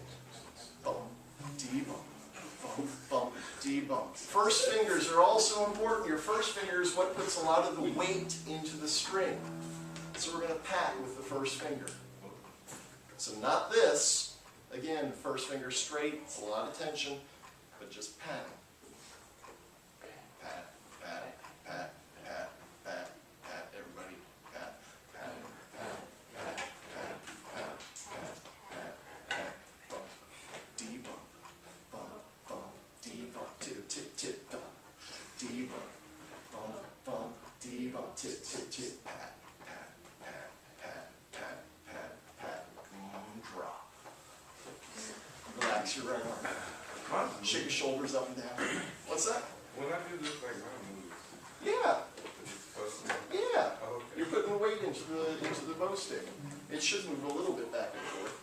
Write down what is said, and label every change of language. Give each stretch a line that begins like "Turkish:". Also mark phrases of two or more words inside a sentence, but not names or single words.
English: Bump, debump, bump, bump, debump. First fingers are also important. Your first finger is what puts a lot of the weight into the string. So we're going to pat with the first finger. So not this. Again, first finger straight. It's a lot of tension, but just pat. Pat, pat, pat, pat, pat, pat. Everybody, pat, pat, pat, pat, pat, pat, pat, pat, pat. Bump, debump, bump, bump, debump, tip, tip, tip, bump, debump, bump, bump, debump, tip, tip, tip, pat, pat, pat, pat, pat, pat, pat, drop. Relax your right arm. Shake your shoulders up and down. What's that? When I do this, like, my moves, Yeah, it's supposed to. yeah. Oh, okay. You're putting weight into the bow stick. It should move a little bit back and forth.